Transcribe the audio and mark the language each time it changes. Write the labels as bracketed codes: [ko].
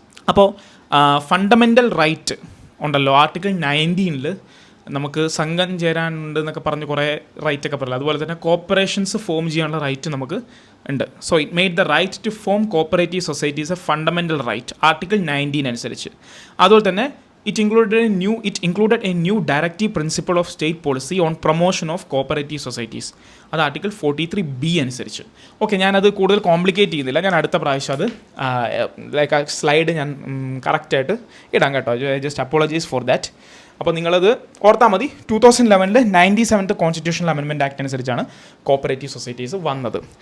[ml] അപ്പോൾ fundamental right ഉണ്ടല്ലോ, article 19 നമുക്ക് സംഘം ചേരാനുണ്ട് എന്നൊക്കെ പറഞ്ഞ് കുറേ റൈറ്റൊക്കെ പറയില്ല. അതുപോലെ തന്നെ കോർപ്പറേഷൻസ് ഫോം ചെയ്യാനുള്ള റൈറ്റ് നമുക്ക് ഉണ്ട്. [en] So it made the right to form cooperative societies a fundamental right, article 19 അനുസരിച്ച്. [ml] അതുപോലെ തന്നെ [en] it included a new directive principle of state policy on promotion of cooperative societies. [ml] അത് ആർട്ടിക്കിൾ 43B അനുസരിച്ച്. Okay, ഞാനത് കൂടുതൽ complicate ചെയ്യുന്നില്ല. ഞാൻ അടുത്ത പ്രാവശ്യം അത് ലൈക്ക് ആ സ്ലൈഡ് ഞാൻ കറക്റ്റായിട്ട് ഇടാം കേട്ടോ. [en] Just apologise for that. [ml] അപ്പോൾ നിങ്ങളത് ഓർത്താൽ മതി. 2011 97th കോൺസ്റ്റിറ്റ്യൂഷണൽ അമെൻമെൻറ്റ് ആക്ട് അനുസരിച്ചാണ് കോപ്പറേറ്റീവ് സൊസൈറ്റീസ് വന്നത്.